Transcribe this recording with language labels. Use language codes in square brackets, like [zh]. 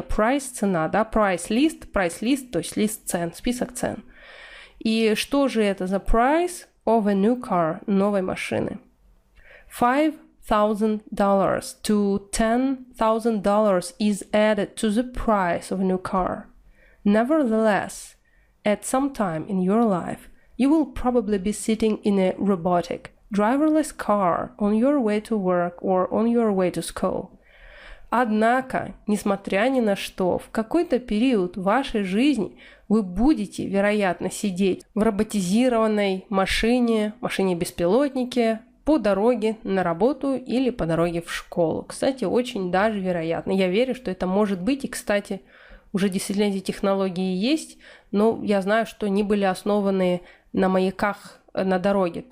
[ru] Price – цена, да? Price list, то есть лист цен, список цен. И что же это за [en] price of a new car, [ru] новой машины? [en] $5,000 to $10,000 is added to the price of a new car. Nevertheless, at some time in your life, you will probably be sitting in a robotic, driverless car on your way to work or on your way to school. [ru] Однако, несмотря ни на что, в какой-то период вашей жизни вы будете, вероятно, сидеть в роботизированной машине-беспилотнике по дороге на работу или по дороге в школу. Кстати, очень даже вероятно. Я верю, что это может быть. И, кстати, уже действительно эти технологии есть, но я знаю, что они были основаны на маяках на дороге.